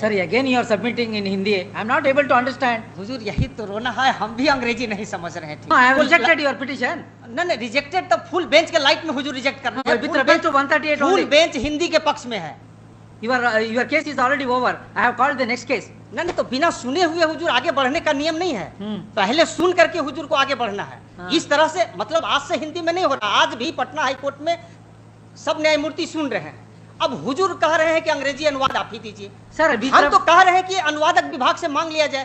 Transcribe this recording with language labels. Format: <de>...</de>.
<en>Sir, again you are submitting in Hindi. I am not able to understand.</en> <hi>हुजूर यही तो रोना है, हम भी अंग्रेजी नहीं समझ रहे थे।</hi> <en>No, I have rejected your petition.</en> <hi>नहीं रिजेक्टेड तो फुल बेंच के लाइट में हुजूर रिजेक्ट करना है।</hi> <en>With reference to 138</en> <hi>full</hi> <en>only.</en> <hi>Bench Hindi के पक्ष में है।</hi> <en>Your case is already over. I have called the next case.</en> <hi>नहीं तो बिना सुने हुए हुजूर आगे बढ़ने का नियम नहीं है। पहले सुन करके हुजूर को आगे बढ़ना है। इस तरह से मतलब आज से हिंदी में नहीं हो रहा, आज भी पटना हाई कोर्ट में सब न्यायमूर्ति सुन रहे हैं। अब हुजूर कह रहे हैं कि अंग्रेजी अनुवाद आप ही दीजिए। सर हम तो कह रहे हैं कि अनुवादक विभाग से मांग लिया जाए।</hi>